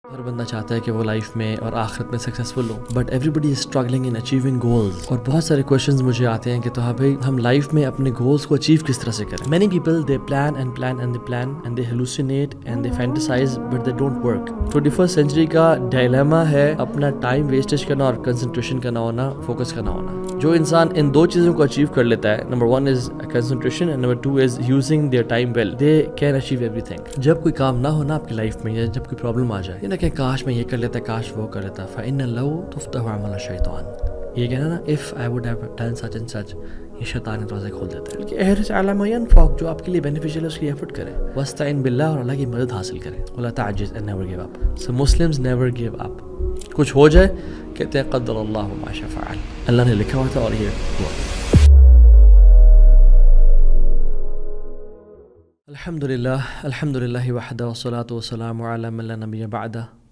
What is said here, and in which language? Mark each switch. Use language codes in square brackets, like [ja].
[ur] ہر بندہ چاہتا ہے کہ وہ لائف میں اور آخرت میں successful ہو، [en] But everybody is struggling in achieving goals. [ur] اور بہت سارے کوشچنز مجھے آتے ہیں کہ تو ہاں بھائی ہم لائف میں اپنے گولز کو اچیو کس طرح سے کریں. [en] Many people they plan and plan and they plan and they hallucinate and they fantasize but they don't work. [ur] 21st century کا ڈائلیما ہے اپنا ٹائم ویسٹیج کرنا اور کنسنٹریشن کا نہ ہونا، فوکس کا نہ ہونا. جو انسان ان دو چیزوں کو اچیو کر لیتا ہے، [en] Number 1 is concentration and number 2 is using their time well, they can achieve everything. [ur] جب کوئی کام نہ ہونا آپ کی لائف میں یا جب کوئی پرابلم آ جائے، یہ نہ کہ کاش میں یہ کر لیتا، کاش وہ کر لیتا. [ar] فَإِنَّ اللَّوْ تُفْتَحُ عَمَلَ الشَّيْطَانِ، [ur] یہ کہنا نا [en] if I would have done such and such، [ur] یہ شیطان کے دروازے کھول دیتا ہے. بلکہ [ar] احرص علی ما ینفعک، [ur] جو آپ کے لیے بینیفیشیل ہے اس کی ایفرٹ کریں. [ar] واستعن باللہ، [ur] اور اللہ کی مدد حاصل کریں. [ar] ولا تعجز [en] and never give up. So Muslims never give up. [ur] کچھ ہو جائے کہتے ہیں [ar] قدر اللہ ما شاء فعل، [ur] اللہ نے لکھا ہوا تھا اور یہ ہوا. [ar] الحمدللہ وحدہ والصلاة والسلام علی من لا نبی بعدہ.